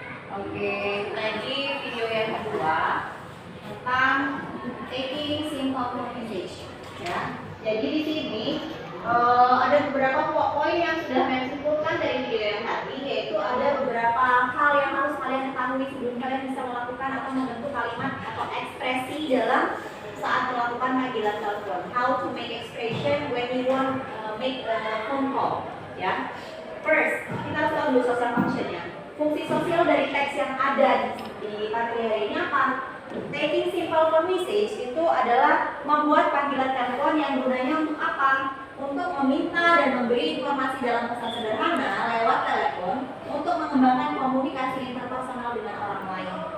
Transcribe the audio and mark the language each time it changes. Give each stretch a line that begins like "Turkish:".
Indonesian: Oke, tadi video yang kedua tentang
English: taking simple phone message,
Indonesian: ya. Jadi di sini ada beberapa poin yang sudah saya simpulkan dari video yang tadi, yaitu ada beberapa hal yang harus kalian ketahui sebelum kalian bisa melakukan atau membentuk kalimat atau ekspresi dalam saat melakukan panggilan telepon.
English: How to make expression when you want make a phone call, ya.
Indonesian: First, kita harus tahu dulu social function-nya. Fungsi sosial dari teks yang ada di materi hari ini apa?
English: Taking simple phone message
Indonesian: itu adalah membuat panggilan telepon yang gunanya untuk apa? Untuk meminta dan memberi informasi dalam pesan sederhana lewat telepon untuk mengembangkan komunikasi interpersonal dengan orang lain.